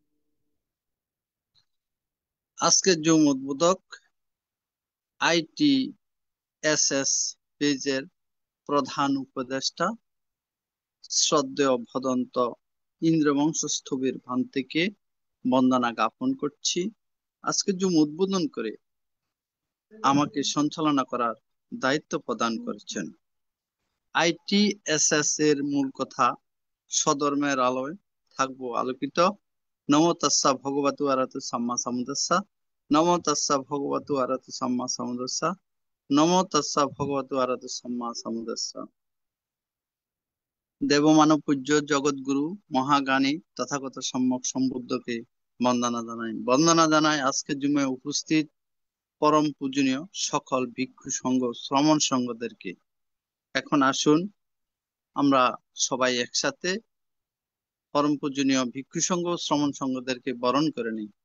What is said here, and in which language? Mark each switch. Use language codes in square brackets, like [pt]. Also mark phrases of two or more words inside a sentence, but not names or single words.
[bn] আজকের জুম উদ্বোধক আইটিএসএস পেজের প্রধান উপদেষ্টা শ্রদ্ধেয় ভদন্ত ইন্দ্রবংশ স্থবির ভান্তিকে বন্দনা জ্ঞাপন করছি। আজকে জুম উদ্বোধন করে আমাকে সঞ্চালনা করার দায়িত্ব প্রদান করেছেন। আইটিএসএস এর মূল কথা স্বধর্মের আলোয় থাকবো আলোকিত। [pi] নমো তাস্সা ভগবতু আরহাতু সাম্মা সাম্বুদ্দাসা। নমো তাস্সা ভগবতু আরহাতু সাম্মা সাম্বুদ্দাসা। নমো তাস্সা ভগবতু আরহাতু সাম্মা সাম্বুদ্দাসা। [bn] দেবমানব পূজ্য জগৎগুরু মহাজ্ঞানী তথাগত সম্যক সম্বুদ্ধকে বন্দনা জানাই। বন্দনা জানাই আজকে জুমে উপস্থিত পরম পূজনীয় সকল ভিক্ষু সংঘ শ্রমণ সংঘদেরকে। এখন আসুন আমরা সবাই একসাথে পরম পূজনীয় ভিক্ষু সংঘ শ্রমণ সংঘদেরকে বরণ করে নিই।